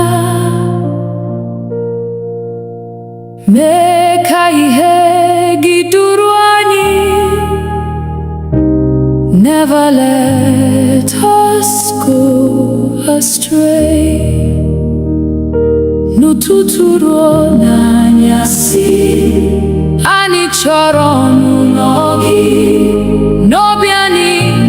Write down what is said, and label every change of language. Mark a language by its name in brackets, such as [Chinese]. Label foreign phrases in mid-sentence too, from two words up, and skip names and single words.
[Igbo] Mee ka ihe gị duru anyị. [English] Never let us go astray. [Igbo] N'ụtụtụ ruo n'anyasị, anyị chọrọ ọnụnọ gị. N'obi anyị